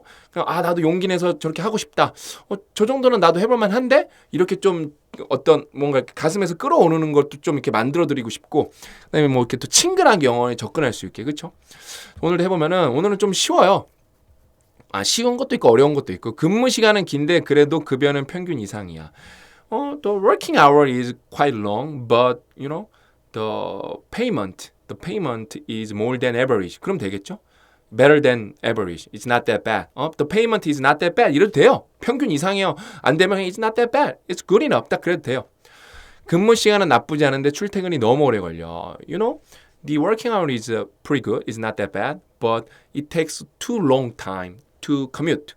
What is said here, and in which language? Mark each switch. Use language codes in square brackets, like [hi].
[ko] 그냥 나도 용기 내서 저렇게 하고 싶다. 저 정도는 나도 해볼 만한데 이렇게 좀 어떤 뭔가 가슴에서 끌어오르는 것도 좀 이렇게 만들어드리고 싶고 그다음에 뭐 이렇게 또 친근하게 영어에 접근할 수 있게 그렇죠? 오늘도 해보면은 오늘은 좀 쉬워요. 쉬운 것도 있고 어려운 것도 있고 근무 시간은 긴데 그래도 급여는 평균 이상이야. [en] The working hour is quite long, but you know the payment is more than average. [ko] 그럼 되겠죠? [en] Better than average. It's not that bad. The payment is not that bad. [ko] 이래도 돼요. 평균 이상이에요. 안 되면 [en] it's not that bad. It's good enough. [ko] 딱 그래도 돼요. 근무 시간은 나쁘지 않은데 출퇴근이 너무 오래 걸려. [en] You know, the working hour is pretty good. It's not that bad, but it takes too long time to commute.